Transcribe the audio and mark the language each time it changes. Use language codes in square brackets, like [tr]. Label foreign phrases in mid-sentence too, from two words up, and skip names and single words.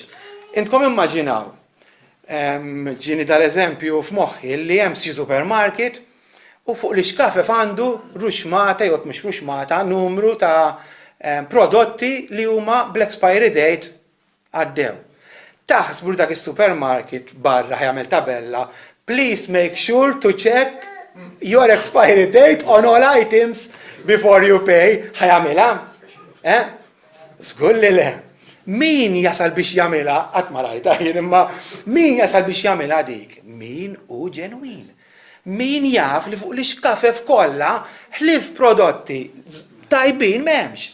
[mt] Intkom immaġinaw, ġini tal-eżempju f'moħħi li hemm xi supermarket u fuq l-iskafef għandu ruxmata jew mhux ruxmata numru ta' prodotti li huma bl- [en] expiry date [mt] għaddew. Taħsbu dak is-supermarket barra ħjamel tabella, [en] please make sure to check your expiry date on all items before you pay. [mt] ħajamilha? Żgur li le. Min jasal biex jagħmilha qatt ma rajtha jien imma min jasal biex jagħmilha dik? Min hu ġenwin. Min jaf li fuq l-iskafef kollha ħlief prodotti tajbin m'hemmx.